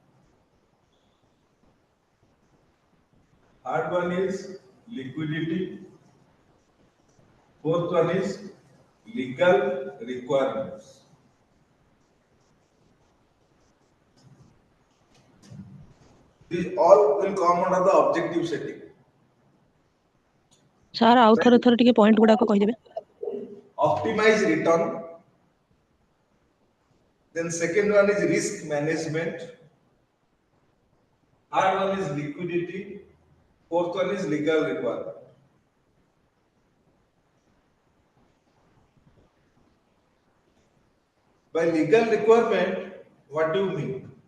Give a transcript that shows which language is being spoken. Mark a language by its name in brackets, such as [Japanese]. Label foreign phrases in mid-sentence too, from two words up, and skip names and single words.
[English] Third one is liquidity. Fourth one is legal requirements. These all will come under the objective setting. [Odia] ସାର୍ ଆଉ ଥରେ ଥରେ ଟିକେ ପଏଣ୍ଟ ଗୁଡାକ କହିଦେବେ [English] Optimize return. Then second one is risk management. Third one is liquidity. Fourth one is legal requirement. By legal requirement, what do you mean?